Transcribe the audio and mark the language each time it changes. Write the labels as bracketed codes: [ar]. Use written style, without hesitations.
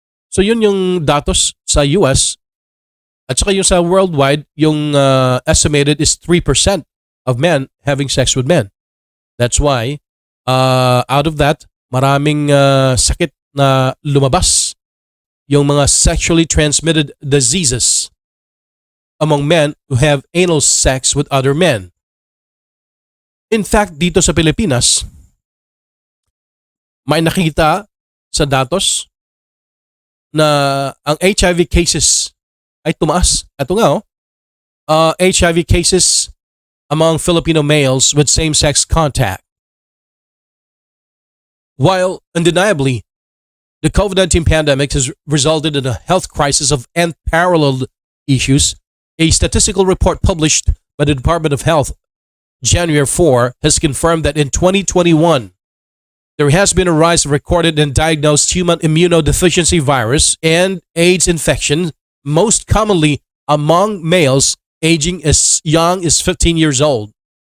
[tl] So yun yung datos sa US. At saka yung sa worldwide, yung estimated is [en] 3% of men having sex with men. That's why, out of that, [tl] maraming sakit na lumabas. Yung mga [en] sexually transmitted diseases among men who have anal sex with other men. [tl] In fact, dito sa Pilipinas, may nakita sa datos na ang HIV cases ay tumaas. Ito nga, [en] HIV cases among Filipino males with same-sex contact. While undeniably, the COVID-19 pandemic has resulted in a health crisis of unparalleled issues, a statistical report published by the Department of Health January 4 has confirmed that in 2021, there has been a rise of recorded and diagnosed human immunodeficiency virus and AIDS infection, most commonly among males aging as young as 15 years old.